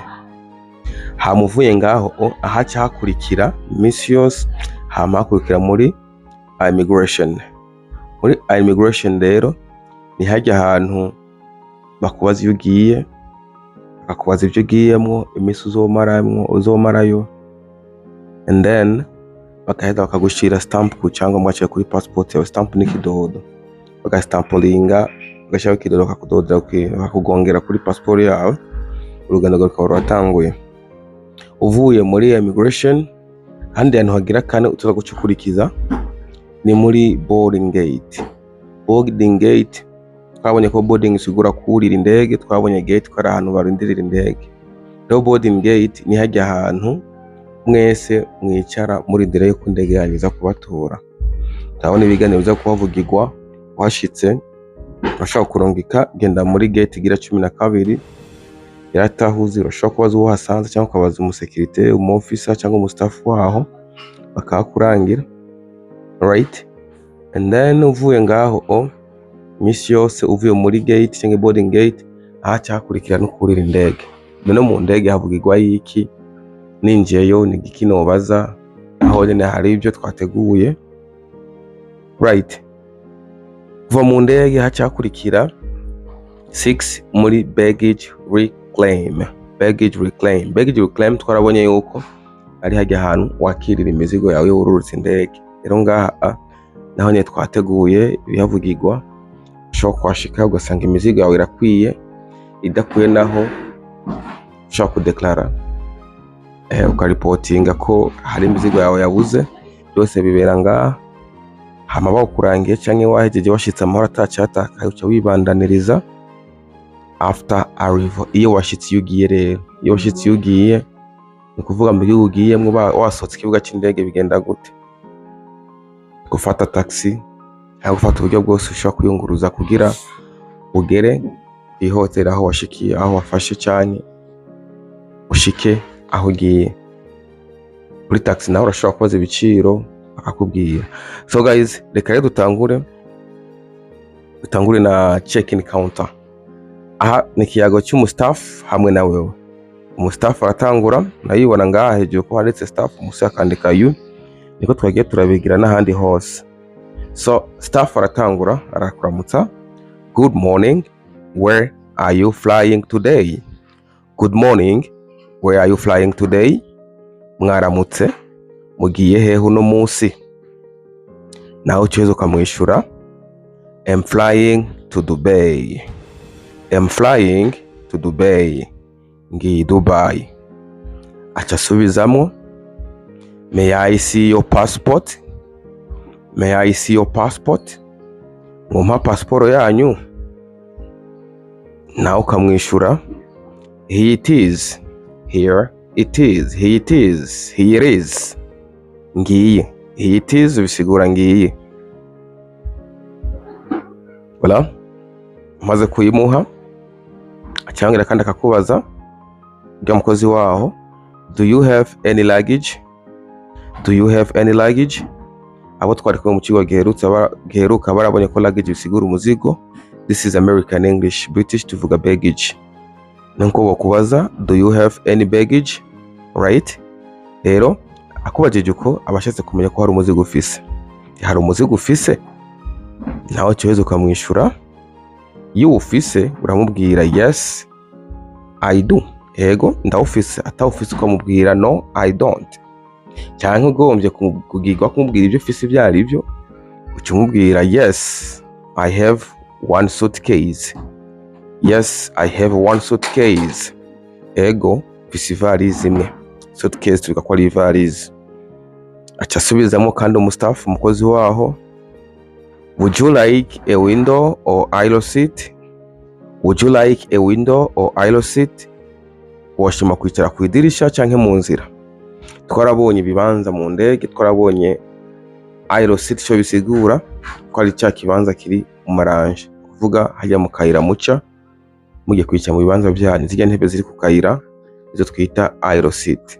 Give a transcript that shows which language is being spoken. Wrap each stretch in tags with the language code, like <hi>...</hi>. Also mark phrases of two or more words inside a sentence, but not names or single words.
<rn>Hamuvuye ngaho ahaca hakurikira misi yose, hama hakurikira muri immigration. Muri immigration rero ni hajya ahantu bakubaza iyo ugiye, bakakubaza ibyo ugiyemwo, imisi uzomarayo,</rn> <en>and then</en> <rn>bakaheza bakagushira stamp ku cyangwa mwacira kuri passport yawe. Stamp ni kidodo, bagastampolinga, bagashaka kidodo bakakudodera, bakakugongera kuri passport yawe, urugendo rwawe rwatanguye. Uvuye muri immigration, handi hantu hagira kane utuza gucukurikiza ni muri</rn> <en>boarding gate. Boarding gate</en> <rn>twabonye ko boarding isigura kurira indege, twabonye gate ko ari ahantu barindirira indege. Rero</rn> <en>boarding gate</en> <rn>ni hajya ahantu mwese mwicara muri dire yo ku ndege yanyiza kubatora. Turabona ibiganiro biza kuhavugirwa, washitse urashobora kurungika, genda muri gate igira 12, yaratahuzi, urashobora kubaza uwo hasanze cyangwa ukabaza umusekirite, umufisa cyangwa umustaff waho bakakurangira.</rn> <en>Right? And then</en> <rn>uvuye ngaho misi yose uvuye muri gate cyangwa</rn> <en>boarding gate,</en> <rn>ahaca hakurikira no kurira indege. None mu ndege havugirwa yiki, ninjiyeyo ni giki nobaza, aho nyene hari ibyo twateguye. Right? Kuva mu ndege haca hakurikira 6 muri</rn> <en>baggage reclaim. Baggage reclaim</en> <rn>twarabonye yuko ari hajya ahantu wakirira imizigo yawe ururutse indege. Rero ngaha naho nyene twateguye ibihavugirwa, ushobora kwashika ugasanga imizigo yawe irakwiye, idakwiye naho ushobora kudeklara, ukaripotinga ko hari imizigo yawe yabuze. Byose bibera ngaha, hama bawukurangiye cyangwa wahejeje washitse amahoro atacatakaye, uca wibandaniriza</rn> <en>after arrival.</en> <rn>Iyo washitse ugiye rero, iyo washitse ugiye ni kuvuga mu gihugu ugiyemwo wasohotse ikibuga c'indege bigenda gute? Gufata taxi cyangwa gufata uburyo bwose ushobora kwiyunguruza kugira ugere ihoteli aho washikiye, aho wafashe cyane ushike aho ugiye. Kuri taxi naho urashobora kubaza ibiciro akakubwira.</rn> <en>So guys,</en> <rn>reka rero dutangure na</rn> <en>check-in counter.</en> <rn>Aha ni ikiyago cy'umustaff hamwe na wewe. Umustaff aratangura, nayibona ngaha hejuru ko handitse staff, musi akandika you, niko twagiye turabigira n'ahandi hose. So staff aratangura arakuramutsa.</rn> <en>Good morning, where are you flying today? Good morning, where are you flying today?</en> <rn>Mwaramutse, mugiye hehe uno munsi? Naho uceza ukamwishura,</rn> <en>I'm flying to Dubai. I'm flying to Dubai. Ngiye Dubai.</en> <rn>Aca asubizamo,</rn> <en>may I see your passport? May I see your passport?</en> <rn>Mumpa passport yanyu? Nawe ukamwishura,</rn> <en>here it is. Here it is. Here it is. Here it is.</en> <rn>Ngiye.</rn> <en>Here it is</en> <rn>bisigura ngiye. Voilà. Maze kuyimuha, acangira kandi akakubaza bwa mukozi waho,</rn> <en>do you have any luggage? Do you have any luggage?</en> <rn>Abo twari kumwe mu kigo giheruka barabonye ko luggage bisigura umuzigo.</rn> <en>This is American English.</en> <rn>British tuvuga baggage. Nuko bakubaza,</rn> <en>do you have any baggage? Right?</en> <rn>Rero akubajije uko abashatse kumenya ko hari umuzigo ufise. Hari umuzigo ufise? Nawe cyohezo ukamwishura, iyo ufise uramubwira</rn> <en>yes I do.</en> <rn>Ego ndawufise. Atawufise ukamubwira</rn> <en>no I don't.</en> <rn>Cyangwa ugombye kugirwa kumubwira ibyo ufise ibyo ari byo, ucumubwira</rn> <en>yes I have one suitcase. Yes I have one suitcase.</en> <rn>Ego ufise ivalise imwe. Suitcase tuvuga ko ari ivalise. Aca asubizamo kandi umustaff umukozi waho,</rn> <en>would you like a window or aisle seat? Would you like a window or aisle seat?</en> <rn>Washima kwicara ku idirisha canke mu nzira? Twarabonye ibibanza mu ndege, twarabonye</rn> <en>aisle seat</en> <rn>cyo bisigura ko ari cya kibanza kiri mu maranje, kuvuga hajya mu kayira muca mugiye kwicara mu bibanza byanyu. Zijya ntebe ziri ku kayira izo twita</rn> <en>aisle seat.</en>